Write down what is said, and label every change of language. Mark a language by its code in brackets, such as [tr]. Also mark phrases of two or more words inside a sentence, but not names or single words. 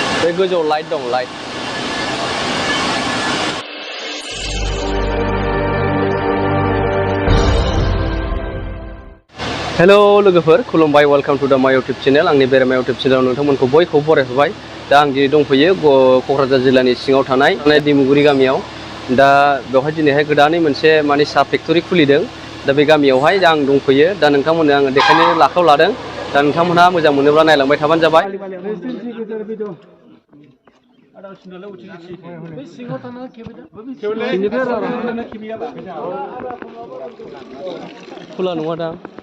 [brx] बे गोजौआव लाइट दं लाइट हेल' लोगोफोर खुलुमबाय [en] welcome to the my YouTube channel [brx] आंनि बेरामा इउटुब चेनेलाव नोंथांमोनखौ बयखौबो बरायहरबाय दा आं दिनै दंफैयो क'क्राझार जिल्लानि सिङाव थानाय दिमुगुरि गामियाव दा बेवहाय दिनैहाय गोदानै मोनसे माने साहा फेक्टरि खुलिदों दा बे गामियावहाय आं दंफैयो दा नोंथांमोननो आङो देखायनो आखायाव लादों दा नोंथांमोनहा मोजां मोनोब्ला नायलांबाय थाबानो जाबाय खुला नङा दां